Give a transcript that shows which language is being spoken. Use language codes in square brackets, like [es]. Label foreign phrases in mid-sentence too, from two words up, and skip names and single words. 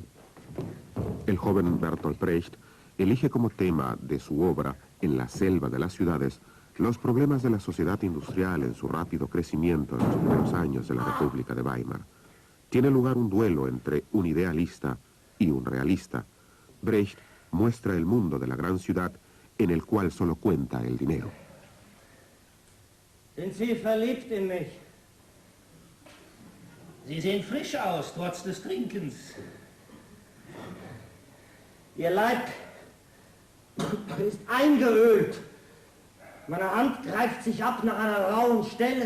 [es] El joven Bertolt Brecht elige como tema de su obra, En la selva de las ciudades, los problemas de la sociedad industrial en su rápido crecimiento en los primeros años de la República de Weimar. Tiene lugar un duelo entre un idealista y un realista. Brecht muestra el mundo de la gran ciudad en el cual solo cuenta el dinero. [de] Sind Sie verliebt in mich? Sie sehen frisch aus, trotz des Trinkens. Ihr Leib ist eingeölt. Meine Hand greift sich ab nach einer rauen Stelle.